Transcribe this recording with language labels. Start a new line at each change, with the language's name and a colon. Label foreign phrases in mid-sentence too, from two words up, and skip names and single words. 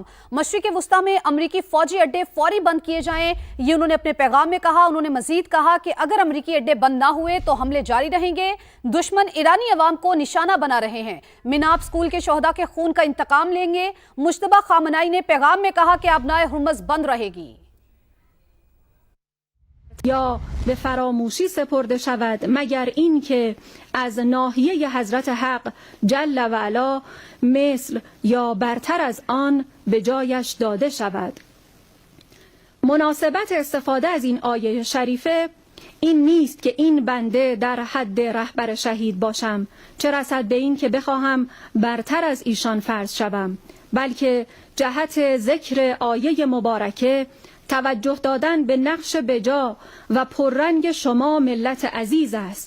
Urdu: مشرقِ وسطیٰ میں امریکی فوجی اڈے فوری بند کیے جائیں، یہ انہوں نے اپنے پیغام میں کہا. انہوں نے مزید کہا کہ اگر امریکی اڈے بند نہ ہوئے تو حملے جاری رہیں گے. دشمن ایرانی عوام کو نشانہ بنا رہے ہیں۔ میناب اسکول کے شہدا کے خون کا انتقام لیں گے. مجتبیٰ خامنہ ای نے پیغام میں کہا کہ آبنائے ہرمز بند رہے گی.
Persian: یا به فراموشی سپرده شود مگر این که از ناحیه حضرت حق جل و علا مثل یا برتر از آن به جایش داده شود. مناسبت استفاده از این آیه شریفه این نیست که این بنده در حد رهبر شهید باشم، چه رسد به این که بخواهم برتر از ایشان فرض شوم، بلکه جهت ذکر آیه مبارکه توجه دادن به نقش بجا و پررنگ شما ملت عزیز است.